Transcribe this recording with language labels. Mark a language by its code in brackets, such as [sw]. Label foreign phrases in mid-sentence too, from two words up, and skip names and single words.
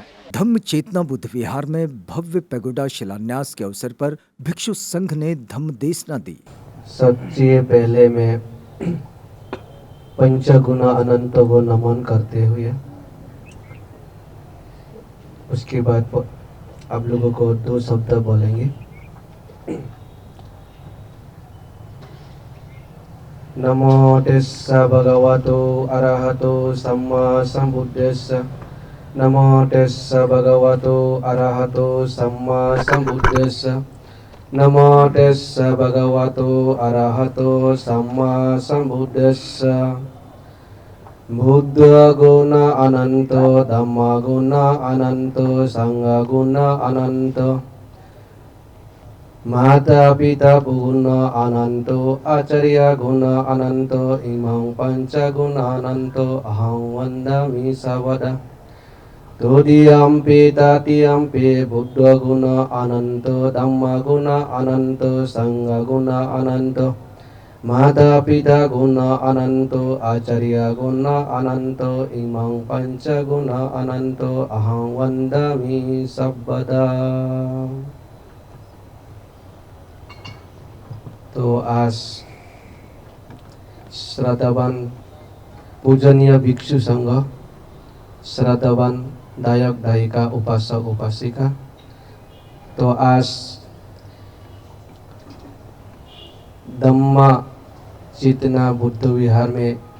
[hi] धम्म चेतना बुद्ध विहार में भव्य पैगोडा शिलान्यास के अवसर पर भिक्षु संघ ने धम्म देशना दी। सबसे पहले मैं पंचगुना अनंत को नमन करते हुए उसके बाद आप लोगों को 2 शब्द बोलेंगे। [pi] नमो तस्सा भगवतो अरहतो सम्मा सम्बुद्धिस्सा। नमो तस्सा भगवतो अरहतो सम्मा सम्बुद्धिस्सा। नमो तस्सा भगवतो अरहतो सम्मा सम्बुद्धिस्सा। बुद्ध गुण अनंत, धम्म गुण अनंत, संघ गुण अनंत, माता पिता गुण अनंत, आचार्य गुण अनंत, इमं पंच गुण अनंत अहं वन्दामि सर्वदा। तृतीयम्पि तृतीयम्पि बुद्ध गुण अनंत, धम्म गुण अनंत, संघ गुण अनंत, माता पिता गुण अनंत, आचार्य गुण अनंत, इमं पंच गुण अनंत अहं वन्दामि सर्वदा। [hi] तो आज श्रद्धावान पूजनीय भिक्षु संघ, श्रद्धावान दायक दायिका, उपासक उपासिका, तो आज धम्मा चेतना बुद्ध विहार में